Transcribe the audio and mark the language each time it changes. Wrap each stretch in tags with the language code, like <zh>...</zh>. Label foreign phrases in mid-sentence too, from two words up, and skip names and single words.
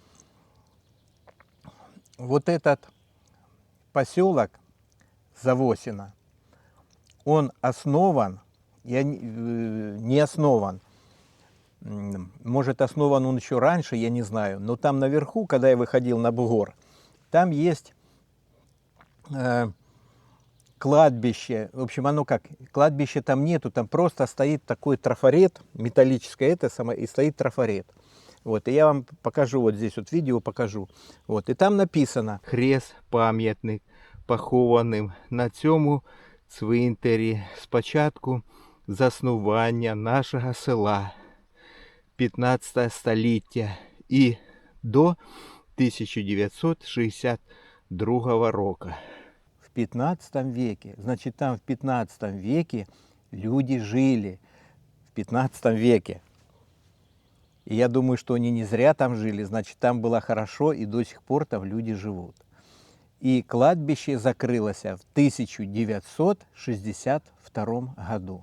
<ru>Вот этот поселок Завосино, он основан, не основан, может основан он еще раньше, я не знаю, но там наверху, когда я выходил на бугор, там есть кладбище, в общем, оно как, кладбища там нету, там просто стоит такой трафарет, металлическое это самое, и стоит трафарет. Вот, и я вам покажу, вот здесь вот видео покажу. Вот,</ru> <uk>і там написано «Хрест пам'ятник похованим на цьому цвинтарі спочатку заснування нашого села 15 століття і до 1962 року».</uk> <ru>В 15 веке, значит, там в 15 веке люди жили. В 15 веке. И я думаю, что они не зря там жили, значит, там было хорошо, и до сих пор там люди живут. И кладбище закрылось в 1962 году.</ru>